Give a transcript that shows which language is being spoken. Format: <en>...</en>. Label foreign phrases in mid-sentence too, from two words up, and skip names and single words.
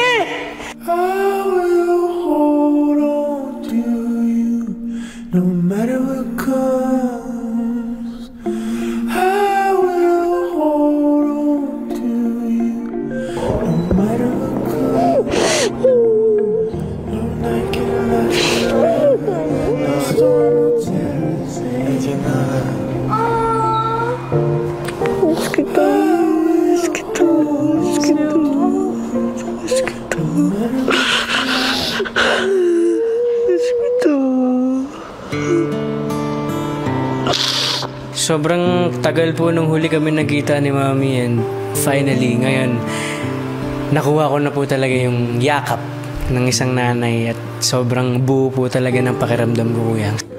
<en>I will hold on to you no matter what comes. I will hold on to you no matter what comes. No night can last forever, no storm will tear us apart.</en> <tl>Miss kita. Miss kita. Miss kita. Miss kita. Miss kita. Sobrang tagal po nung huli kami nagkita ni Mami,</tl> <en>and finally,</en> <tl>ngayon, nakuha ko na po talaga yung yakap ng isang nanay at sobrang buo po talaga ng pakiramdam ko, kuya.</tl>